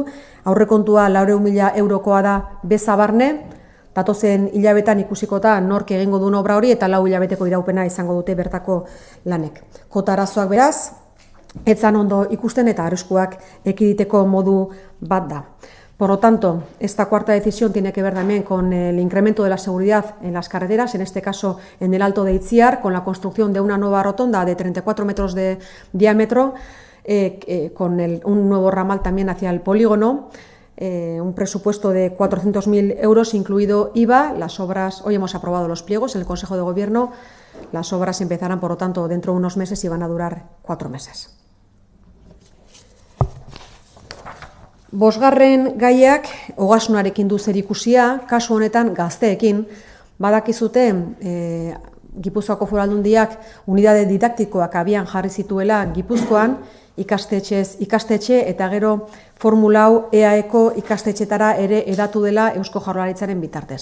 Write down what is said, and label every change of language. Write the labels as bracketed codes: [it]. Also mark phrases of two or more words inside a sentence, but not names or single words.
[eu] Aurrekontua 400.000 eurokoa da bezabarne, datozen hilabetan ikusiko nork egingo duen obra hori eta 4 hilabeteko iraupena izango dute bertako lanek. Kota arazoak beraz, etzan ondo ikusten eta arriskuak ekiditeko modu bat da. [es] Por lo tanto, esta cuarta decisión tiene que ver también con el incremento de la seguridad en las carreteras, en este caso en el Alto de Itziar, con la construcción de una nueva rotonda de 34 metros de diámetro, con un nuevo ramal también hacia el polígono, un presupuesto de 400.000 euros, incluido IVA. Las obras, hoy hemos aprobado los pliegos en el Consejo de Gobierno, las obras empezarán, por lo tanto, dentro de unos meses y van a durar 4 meses. [eu] Bosgarren gaiak ogasunarekin du zerikusia, kasu honetan gazteekin, badakizute Gipuzkoako Foru Aldundiak unidade didaktikoak abian jarri zituela Gipuzkoan, ikastetxe eta gero formula hau EAEko ikastetxetara ere hedatu dela Eusko Jaurlaritzaren bitartez.